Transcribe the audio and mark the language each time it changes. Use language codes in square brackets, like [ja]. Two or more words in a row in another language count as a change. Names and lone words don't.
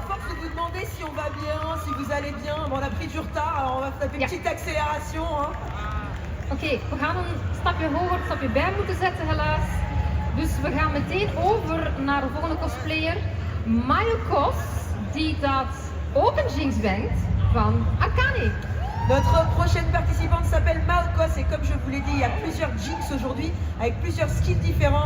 [fr] que vous demandez si on va bien, si vous allez bien. Bon, on a pris du retard, alors on va taper une petite accélération. Hein. [nl] Oké, we gaan een stapje hoger, een stapje bij moeten zetten helaas. Dus we gaan meteen over naar de volgende cosplayer. Mayokos, die dat ook een Jinx brengt van Akane. [fr] Notre prochaine participante s'appelle Maokos et comme je vous l'ai dit, il y a plusieurs Jinx aujourd'hui avec plusieurs skins différents.